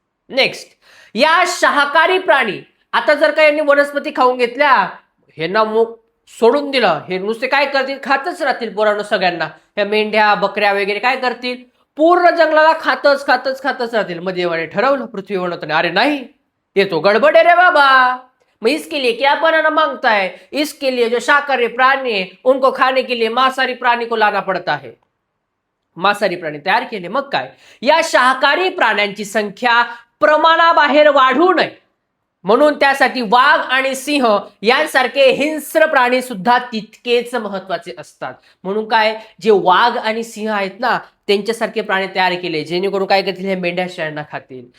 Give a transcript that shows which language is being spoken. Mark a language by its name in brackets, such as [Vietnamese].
[Marathi] Next, या शाकाहारी प्राणी आता जर का यांनी वनस्पती खाऊन घेतल्या, हे ना मग सोडून दिलं, हे नुसते काय करतील? खातच राहतील पोरांनो सगळ्यांना. ह्या मेंढ्या, बकऱ्या वगैरे काय करतील? पूर्ण जंगलाला खातच राहतील. मग देवाने ठरवलं पृथ्वीवर, अरे नाही, [Hindi] ये तो गडबड है रे बाबा. मैं इसके लिए क्या बनाना मांगता है? इसके लिए जो शाकाहारी प्राणी है उनको खाने के लिए मांसाहारी प्राणी को लाना पड़ता है. [Marathi] मांसाहारी प्राणी तयार केले. मग काय, या शाकाहारी प्राण्यांची संख्या प्रमाणाबाहेर वाढू नये म्हणून त्यासाठी वाघ आणि सिंह यांसारखे हिंस्र प्राणी सुद्धा तितकेच महत्वाचे असतात. म्हणून काय, जे वाघ आणि सिंह आहेत ना, त्यांच्यासारखे प्राणी तयार केले जेणेकरून काय करतील, हे मेंढ्या शेळ्यांना खातील.